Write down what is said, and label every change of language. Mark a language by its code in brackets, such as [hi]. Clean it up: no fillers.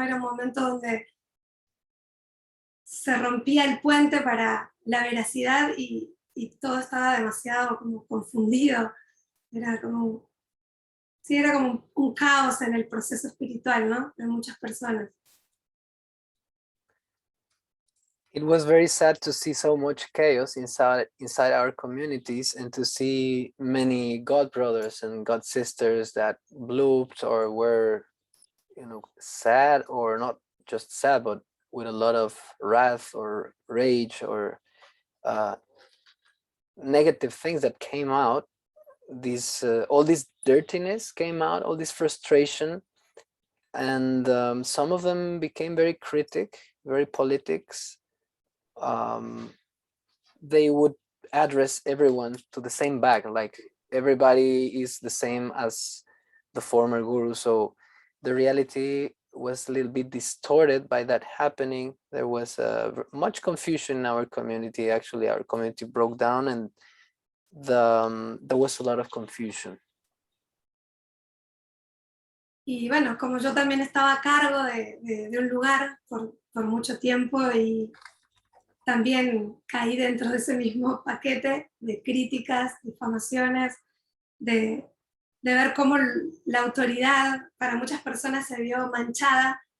[es] Era un momento donde se rompía el puente para la veracidad y todo estaba demasiado como confundido. Era como, sí, era como un caos en el proceso espiritual, ¿no? De muchas personas. [en] It was very sad to see so much chaos inside our communities, and to see many God brothers and God sisters that blooped or were, sad, or not just sad, but with a lot of wrath or rage or negative things that came out. All this dirtiness came out, all this frustration, and some of them became very very politics. They would address everyone to the same bag, like everybody is the same as the former guru. So the reality was a little bit distorted by that happening. There was much confusion in our community. Actually, our community broke down, and there was a lot of confusion. [es] Y bueno, como yo también estaba a cargo de un lugar por mucho tiempo y también caí dentro de ese mismo paquete de críticas, difamaciones, de ver cómo la autoridad para muchas personas se vio manchada.